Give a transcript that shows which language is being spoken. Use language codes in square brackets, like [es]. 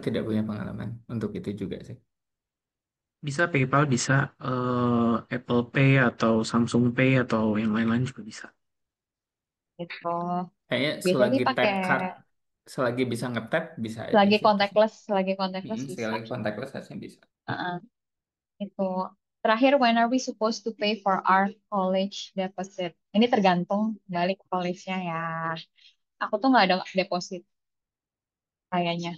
[id] tidak punya pengalaman untuk itu juga sih. Bisa PayPal, bisa Apple Pay atau Samsung Pay atau yang lain-lain juga bisa. Gitu. Kayaknya Biasanya selagi sih tap pakai card, selagi bisa nge-tap bisa aja sih itu sih. lagi contactless bisa. Selagi contactless harusnya bisa. Heeh, itu. [en] Terakhir, when are we supposed to pay for our college deposit? [id] Ini tergantung balik ke college-nya ya. Aku tuh nggak ada deposit kayaknya.